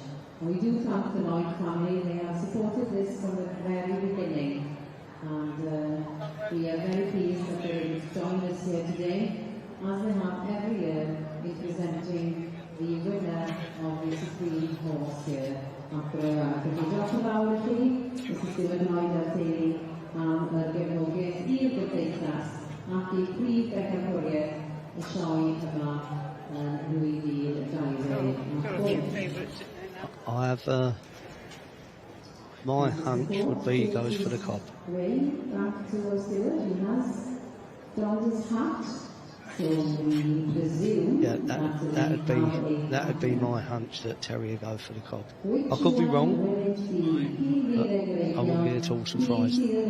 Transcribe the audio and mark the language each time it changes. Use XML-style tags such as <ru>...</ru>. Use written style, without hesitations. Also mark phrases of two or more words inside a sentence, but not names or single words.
<en>And we do thank the Lloyd family. They have supported this from the very beginning. And we are very pleased that they are able to join us here today, as they have every year in presenting the winner of the Supreme Horse here at the Royal Welsh.</en> <cy>Felly, diolch yn fawr i chi, Mr. Stephen Lloyd a'r teulu am y gefnogaeth i'r gymdeithas ac i prif bencampwriaeth y sioe yma yn 2020.</cy> <en>I have my hunch would be he goes for the cob. Ray, back to our steward, he has donned his hat, so we presume that'd be my hunch that Terry would go for the cob. I could be wrong, but I wouldn't be at all surprised.</en>